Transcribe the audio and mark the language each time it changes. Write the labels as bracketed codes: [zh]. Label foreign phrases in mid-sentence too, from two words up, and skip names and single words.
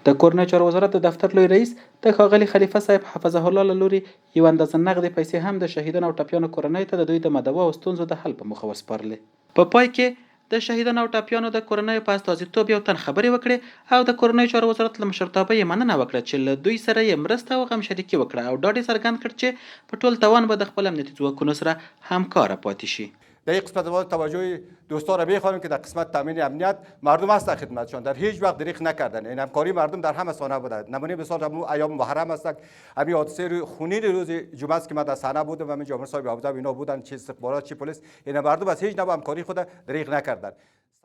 [ps] د کورنۍ چارو وزارت د دفتر لوی رئیس د ښاغلي خلیفه صاحب [ar] حفظه الله [ps] له لوري یو اندازه نغدې پیسې هم د شهیدانو او ټپیانو کورنۍ ته د دوی د مداوا او ستونزو د حل په موخه وسپارلې. په پای کې د شهیدانو او ټپیانو د کورنیو په استازیتوب یو تن خبرې وکړې او د کورنۍ چارو وزارت له مشرتابه یې مننه وکړه چې له دوی سره یې مرسته او غم شریکي وکړه او ډاډ یې څرګند کړ چې په ټول توان به د خپل امنیتي ځواکونو سره همکاره پاتې شي. [fa] در این قسمت باید توجه دوستان را بخواهیم که در قسمت تامین امنیت مردم هست در خدمتشان، در هیچ وقت دریغ نکردن. این همکاری مردم در همه سانحه بوده. نمونه مثال همون ایام محرم است، همین حادثه خونین روز جمعه است که من در صحنه بودم و همین جامعه صاحب ابوذر اینا بودن، چه استخبارات چه پلیس، این مردم از هیچ نوع همکاری خود دریغ نکردن.